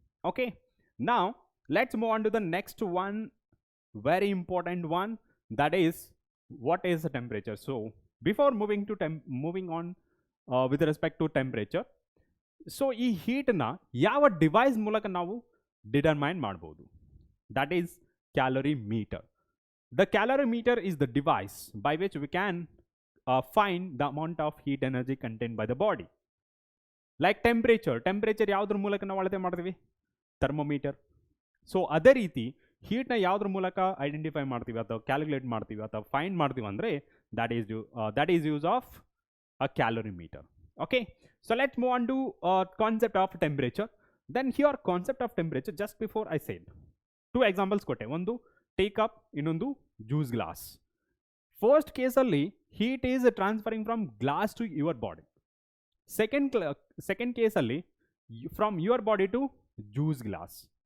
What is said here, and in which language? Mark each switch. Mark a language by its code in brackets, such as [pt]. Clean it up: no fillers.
[en] Okay, ನಾವ್ let's move on to the next one, very important one, that is what is the temperature. So before moving on with respect to temperature, so [kn] ಈ ಹೀಟನ್ನ ಯಾವ device ಮೂಲಕ ನಾವು determine ಮಾಡ್ಬೋದು? [en] That is calorimeter. The calorimeter is the device by which we can find the amount of heat energy contained by the body. [kn] Like temperature ಯಾವುದ್ರ ಮೂಲಕ ನಾವು ಅಳತೆ ಮಾಡ್ತೀವಿ? ಥರ್ಮೋಮೀಟರ್. ಸೊ ಅದೇ ರೀತಿ ಹೀಟ್ನ ಯಾವುದ್ರ ಮೂಲಕ ಐಡೆಂಟಿಫೈ ಮಾಡ್ತೀವಿ ಅಥವಾ ಕ್ಯಾಲ್ಕುಲೇಟ್ ಮಾಡ್ತೀವಿ ಅಥವಾ ಫೈಂಡ್ ಮಾಡ್ತೀವಿ ಅಂದರೆ [en] that is use of a calorimeter. Okay, so let's move on to concept of temperature. Then here concept of temperature, just before I said two examples [kn] ಕೊಟ್ಟೆ, ಒಂದು ಟೀ ಕಪ್, ಇನ್ನೊಂದು juice glass. [en] First ಕೇಸಲ್ಲಿ heat is transferring from glass to your body. Second ಕೇಸಲ್ಲಿ from your body to juice glass.